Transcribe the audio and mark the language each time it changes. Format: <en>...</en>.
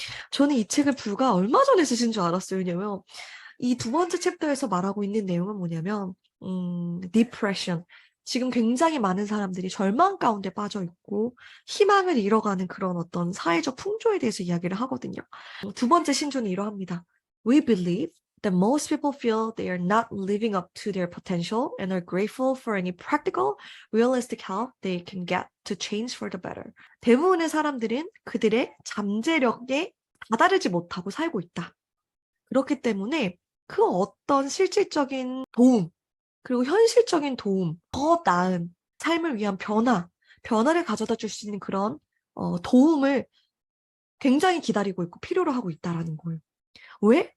<ko>저는 이 책을 불과 얼마 전에 쓰신 줄 알았어요. 왜냐면 이 두 번째 챕터에서 말하고 있는 내용은 뭐냐면 depression. 지금 굉장히 많은 사람들이 절망 가운데 빠져 있고 희망을 잃어가는 그런 어떤 사회적 풍조에 대해서 이야기를 하거든요. 두 번째 신조는 이러합니다.</ko> <en>We believe that most people feel they are not living up to their potential and are grateful for any practical, realistic help they can get to change for the better.</en> <ko>대부분의 사람들은 그들의 잠재력에 다다르지 못하고 살고 있다. 그렇기 때문에 그 어떤 실질적인 도움, 그리고 현실적인 도움, 더 나은 삶을 위한 변화를 가져다 줄 수 있는 그런 도움을 굉장히 기다리고 있고 필요로 하고 있다라는 거예요. 왜?</ko>